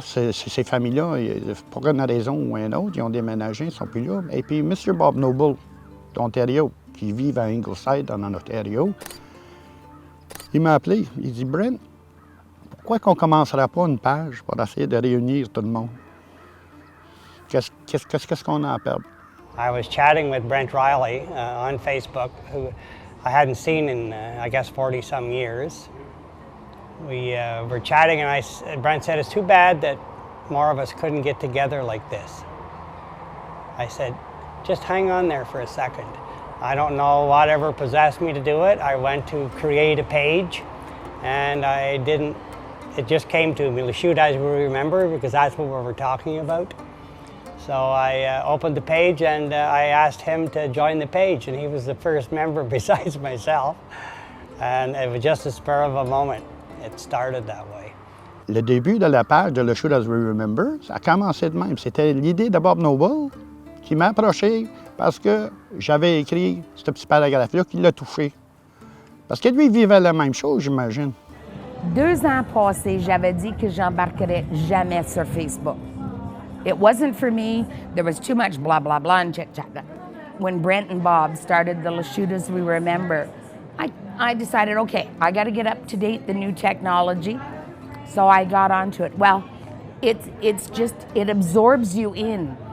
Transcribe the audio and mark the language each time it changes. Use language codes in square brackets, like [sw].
[fr] Ces familles-là, pour une raison ou une autre, ils ont déménagé, ils ne sont plus là. Et puis M. Bob Noble, d'Ontario, qui vit à Ingleside, en Ontario, il m'a appelé. Il dit « Brent, pourquoi qu'on ne commencerait pas une page pour essayer de réunir tout le monde? Qu'est-ce qu'on a à perdre? » [en] I was chatting with Brent Riley on Facebook, who I hadn't seen in, I guess, 40-some years. We were chatting and Brent said, "It's too bad that more of us couldn't get together like this." I said, "Just hang on there for a second. I don't know whatever possessed me to do it. I went to create a page and it it just came to me, Lachute as we remember, because that's what we were talking about. So I opened the page and I asked him to join the page, and he was the first member besides myself. And it was just a spur of a moment. It started that way. [fr] Le début de la page de Lachute as we remember, ça a commencé de même. C'était l'idée de Bob Noble qui m'a approché parce que j'avais écrit ce petit paragraphe-là qui l'a touché. Parce que lui, il vivait la même chose, j'imagine. 2 ans passés, j'avais dit que j'embarquerais jamais sur Facebook. [en] It wasn't for me. There was too much blah, blah, blah and chit-chat. When Brent and Bob started the Lachute as we remember, I decided, okay, I got to get up to date the new technology. So I got onto it. Well, it's just, it absorbs you in.